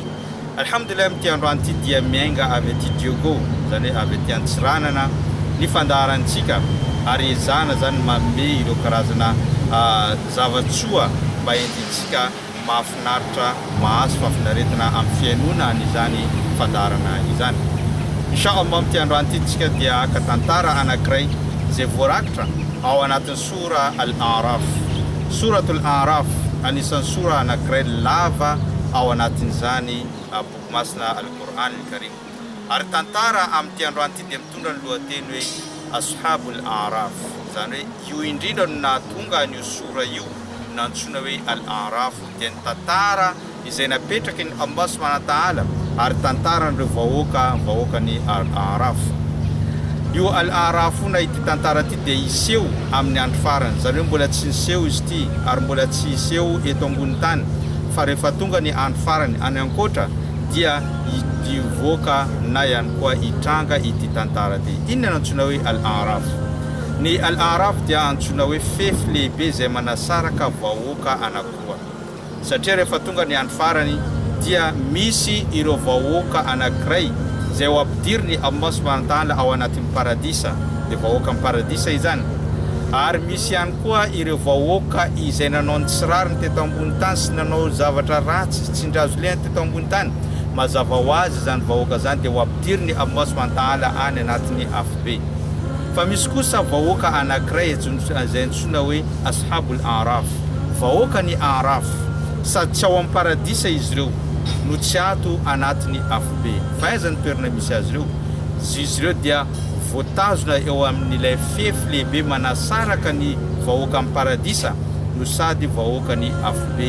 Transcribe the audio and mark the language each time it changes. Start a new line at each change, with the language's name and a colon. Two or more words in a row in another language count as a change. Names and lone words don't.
Malagasy: Alhamdulillah, amin'ity androany ity dia miainga avy aty Diogo, zany avy aty Antsiranana ny fandaharantsika ary izana zany manome ireo karazana zavatsoa mba endintsika mahafinaritra, mahazo fahafinaretana amin'ny fiainona n'izany fandaharana izany. Inshallah, amin'ity androany ity tsika dia aka tantara anankiray izay voarakitra ao anatin'ny sura Al-A'raf. Suratul A'raf anisan'ny sura anankiray lava ao anatin'izany boky masina al-Quran al-Karim. Ary tantara amin'ity androany ity dia mitondra ny lohateny hoe
Arabic: أصحاب الأعراف,
Malagasy: zany hoe io indrindra no nahatonga an'io sura io nantsoina hoe Al-A'raf dia ny tantara izay napetraky ny
Arabic: الله سبحانه وتعالى
Malagasy: ary tantara n'ireo vahoaka ny Al-A'raf. Io Al-A'raf na ity tantara ity dia iseho amin'ny andro farany, zany hoe mbola tsy niseho izy ity ary mbola tsy iseho eto ambony tany, fa rehefa tonga ny andro farany any ankoatra dia ivoaka na ihany koa itranga ity tantara ity. Inona antsoina hoe Al-A'raf? Ny Al-A'raf dia antsoina hoe fefy lehibe izay manasaraka vahoaka anakiroa, satria rehefa tonga ny andro farany dia misy ireo vahoaka anakiray izay ho ampidiriny
Arabic: الله سبحانه وتعالى
Malagasy: ao anatin'ny paradisa, dia vahoaka amin'ny paradisa izany. Ary misy ihany koa ireo vahoaka izay nanao ny tsirariny teto ambony tany sy nanao zavatra ratsy tsy ndrazo lehany teto ambony tany, mazava ho azy zany vahoaka zany dia ho ampidiriny
Arabic: الله سبحانه وتعالى
Malagasy: any anatin'ny afobe. Fa misy kosa vahoaka anankiray izay antsoina hoe
Arabic: أصحاب الأعراف,
Malagasy: vahoaka ny A'raf, sady tsy ao amin'ny paradisa izy ireo no tsy ato anatin'ny afobe. Fa aiza ny toerana misy azy ireo? Izy ireo dia voatazona eo amin'ilay fefy lehibe manasaraka ny vahoaka amin'ny paradisa no sady vahoaka ny afobe.